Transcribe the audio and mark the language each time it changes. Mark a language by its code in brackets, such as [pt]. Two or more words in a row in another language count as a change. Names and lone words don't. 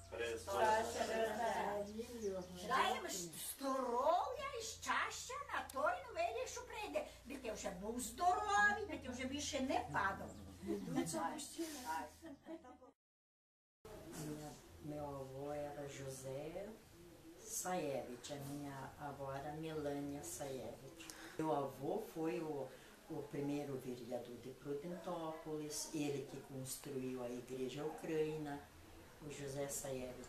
[uk] Даємо здоров'я і щастя на той новий рік, що прийде. Би ти вже був здоровий, би ти вже більше не падав. [pt] Meu avô era José Sayevich, a minha avó era Melânia Sayevich. Meu avô foi o primeiro vereador de Prudentópolis, ele que construiu a igreja ucrânia, o José Sayevich.